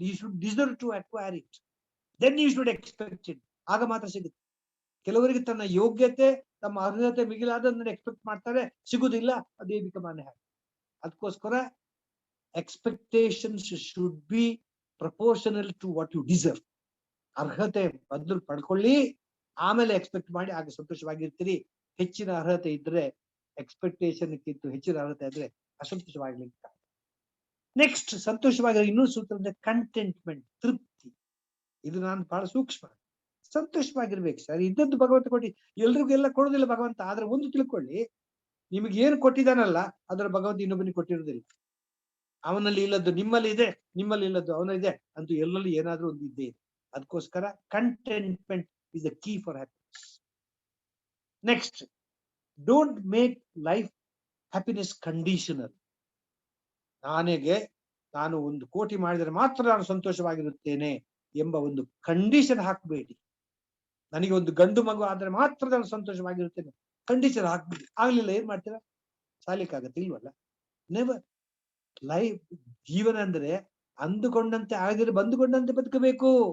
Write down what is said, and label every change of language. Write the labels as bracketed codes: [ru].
[en] You should deserve to acquire it, then you should expect it. [kn] ಆಗ ಮಾತ್ರ ಸಿಗುತ್ತೆ. ಕೆಲವರಿಗೆ ತನ್ನ ಯೋಗ್ಯತೆ, ತಮ್ಮ ಅರ್ಹತೆ ಮಿಗಿಲಾದನ್ನು ಎಕ್ಸ್ಪೆಕ್ಟ್ ಮಾಡ್ತಾರೆ, ಸಿಗುದಿಲ್ಲ, ಅದೇ ಬಿಕಮ್ ಹ್ಯಾಪಿ. [en] ಅದಕ್ಕೋಸ್ಕರ expectations should be proportional to what you deserve. [kn] ಅರ್ಹತೆ ಮೊದಲು ಪಡ್ಕೊಳ್ಳಿ, ಆಮೇಲೆ ಎಕ್ಸ್ಪೆಕ್ಟ್ ಮಾಡಿ, ಆಗ ಸಂತೋಷವಾಗಿರ್ತೀರಿ. ಹೆಚ್ಚಿನ ಅರ್ಹತೆ ಇದ್ರೆ, ಎಕ್ಸ್ಪೆಕ್ಟೇಷನ್ಕ್ಕಿಂತ ಹೆಚ್ಚಿನ ಅರ್ಹತೆ ಇದ್ರೆ ಅಸಂತೋಷವಾಗ್ಲಿಕ್ಕೆ. ನೆಕ್ಸ್ಟ್, ಸಂತೋಷವಾಗಿರೋ ಇನ್ನೂ ಸೂತ್ರ ಅಂದ್ರೆ ಕಂಟೆಂಟ್ಮೆಂಟ್, ತೃಪ್ತಿ. ಇದು ನಾನು ಬಹಳ ಸೂಕ್ಷ್ಮ. ಸಂತೋಷವಾಗಿರ್ಬೇಕು ಸರ್, ಇದ್ದದ್ದು ಭಗವಂತ ಕೊಟ್ಟಿ, ಎಲ್ರಿಗೂ ಎಲ್ಲ ಕೊಡೋದಿಲ್ಲ ಭಗವಂತ. ಆದ್ರೆ ಒಂದು ತಿಳ್ಕೊಳ್ಳಿ, ನಿಮಗೆ ಏನು ಕೊಟ್ಟಿದ್ದಾನಲ್ಲ ಅದರ ಭಗವಂತ ಇನ್ನೊಬ್ಬನಿಗೆ ಕೊಟ್ಟಿರೋದಿಲ್ಲ. ಅವನಲ್ಲಿ ಇಲ್ಲದ್ದು ನಿಮ್ಮಲ್ಲಿ ಇದೆ, ನಿಮ್ಮಲ್ಲಿ ಇಲ್ಲದ್ದು ಅವನಲ್ಲಿದೆ, ಅಂತೂ ಎಲ್ಲರಲ್ಲಿ ಏನಾದ್ರೂ ಒಂದು ಇದ್ದೇ ಇದೆ. [en] ಅದಕ್ಕೋಸ್ಕರ contentment is the key for happiness. Next, don't make life happiness conditional. [kn] ನಾನು 1 ಕೋಟಿ ಮಾಡಿದರೆ ಮಾತ್ರ ನಾನು ಸಂತೋಷವಾಗಿರುತ್ತೇನೆ ಎಂಬ ಒಂದು ಕಂಡೀಷನ್ ಹಾಕಬೇಡಿ. ನನಗೆ ಒಂದು ಗಂಡು ಮಗು ಆದ್ರೆ ಮಾತ್ರ ನಾನು ಸಂತೋಷವಾಗಿರುತ್ತೇನೆ ಕಂಡೀಷನ್ ಹಾಕ್ಬಿಡಿ. ಆಗ್ಲಿಲ್ಲ ಏನ್ ಮಾಡ್ತೀರಾ? ಸಾಲಿಕ್ಕಾಗತ್ತೆ ಇಲ್ವಲ್ಲ. ನೆವರ್. ಲೈಫ್, ಜೀವನ ಅಂದ್ರೆ ಅಂದುಕೊಂಡಂತೆ ಆಗದಿರ ಬಂದುಕೊಂಡಂತೆ ಬದುಕಬೇಕು.